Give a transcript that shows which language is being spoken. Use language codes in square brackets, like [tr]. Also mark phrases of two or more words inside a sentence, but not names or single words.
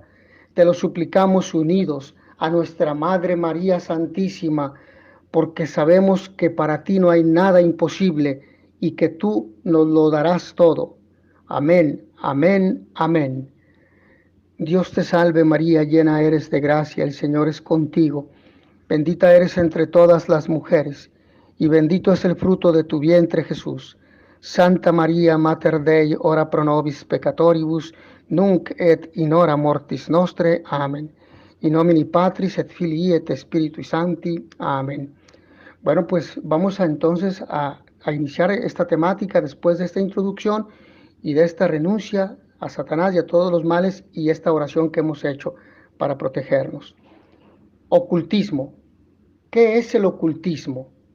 [es] Te lo suplicamos unidos a nuestra Madre María Santísima, porque sabemos que para ti no hay nada imposible y que tú nos lo darás todo. Amén, amén, amén. Dios te salve María, llena eres de gracia, el Señor es contigo. Bendita eres entre todas las mujeres, y bendito es el fruto de tu vientre Jesús. [la] Santa María, Mater Dei, ora pro nobis peccatoribus, nunc et in hora mortis nostre. Amén. In nomine Patris et Filii et Spiritui Sancti. Amén. [es] Bueno, pues vamos entonces a iniciar esta temática después de esta introducción y de esta renuncia a Satanás y a todos los males y esta oración que hemos hecho para protegernos. Ocultismo. ¿Qué es el ocultismo?